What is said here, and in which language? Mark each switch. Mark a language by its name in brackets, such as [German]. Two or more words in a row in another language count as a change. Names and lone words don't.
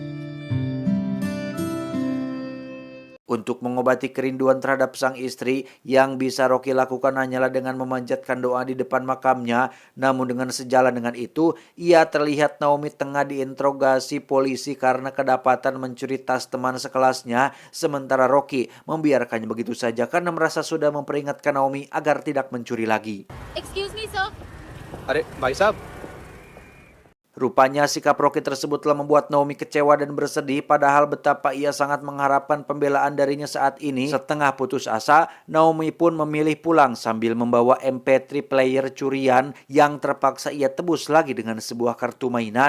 [Indonesian] Untuk mengobati kerinduan terhadap sang istri, yang bisa Rocky lakukan hanyalah dengan memanjatkan doa di depan makamnya. Namun dengan sejalan dengan itu, ia terlihat Naomi tengah diinterogasi polisi karena kedapatan mencuri tas teman sekelasnya. Sementara Rocky membiarkannya begitu saja karena merasa sudah memperingatkan Naomi agar tidak mencuri lagi. [English] Excuse me, sir. [Hindi] अरे भाई साहब. [Indonesian] Rupanya sikap Rocky tersebut telah membuat Naomi kecewa dan bersedih, padahal betapa ia sangat mengharapkan pembelaan darinya saat ini. Setengah putus asa, Naomi pun memilih pulang sambil membawa MP3 player curian yang terpaksa ia tebus lagi dengan sebuah kartu mainan.